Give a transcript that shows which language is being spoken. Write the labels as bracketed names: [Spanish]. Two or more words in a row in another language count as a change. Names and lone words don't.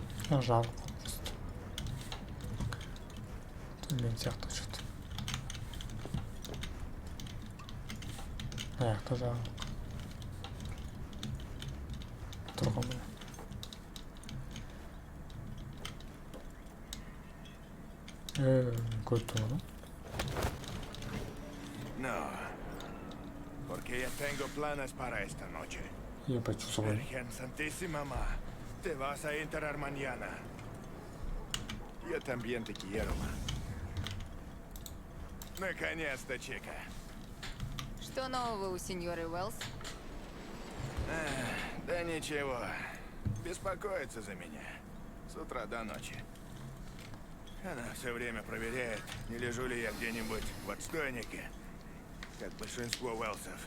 [Kazakh] Машина жабық просто. Төмен сияқты что-то. Аяқта жабық. Тұрған міне. Көрді оны. [Spanish] No, porque ya tengo planes para esta noche. [Russian] Ебать, что за [Spanish] Virgen Santísima, ma, te vas a enterar mañana. Yo también te quiero, ma. [Russian] Наконец-то, чика. Что нового у сеньоры Уэллс? Да ничего. Беспокоится за меня. С утра до ночи. Она все время проверяет, не лежу ли я где-нибудь в отстойнике, как большинство Уэллсов.